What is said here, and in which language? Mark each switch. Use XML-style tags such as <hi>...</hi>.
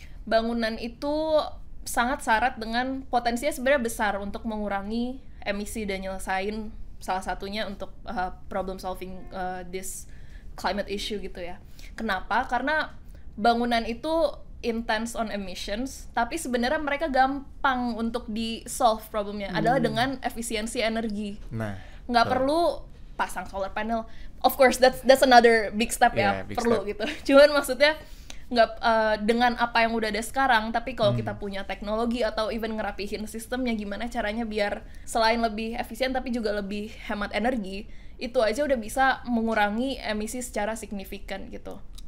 <id>Bangunan itu sangat syarat dengan potensinya sebenarnya besar untuk mengurangi emisi dan nyelesain salah satunya untuk</id> <en>problem solving this climate issue</en> <id>gitu ya. Kenapa? Karena bangunan itu</id> <en>intense on emissions,</en> <id>tapi sebenarnya mereka gampang untuk di-solve problemnya adalah dengan efisiensi energi. Nggak perlu pasang solar panel.</id> <en>Of course, that's another big step</en> <id>ya, perlu</id> <en>step.</en> <id>Gitu. Cuman maksudnya nggak dengan apa yang udah ada sekarang, tapi kalau kita punya teknologi atau even ngerapihin sistemnya, gimana caranya biar selain lebih efisien tapi juga lebih hemat energi, itu aja udah bisa mengurangi emisi secara signifikan gitu.</id>